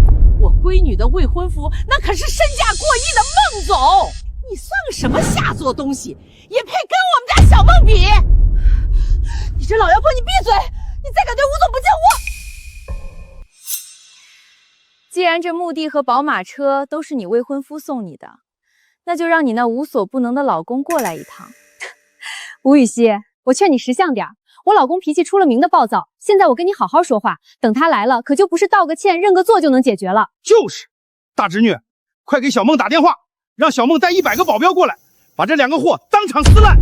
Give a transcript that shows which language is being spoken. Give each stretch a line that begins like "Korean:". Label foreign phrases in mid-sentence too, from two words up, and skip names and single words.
Chinese: 我閨女的未婚夫，那可是身價過億的孟總，你算個什麼下作東西，也配跟我們家小孟比？你這老妖婆，你閉嘴！你再敢对吴总不敬我！既然這墓地和寶馬車都是你未婚夫送你的，那就讓你那無所不能的老公過來一趟。吳雨溪，我勸你識相點，我老公脾氣出了名的暴躁，現在我跟你好好說話，等他來了，可就不是道個歉、認個錯就能解決了。就是，大侄女，快給小孟打電話，讓小孟帶100個保鏢過來，把這2個貨當場撕爛。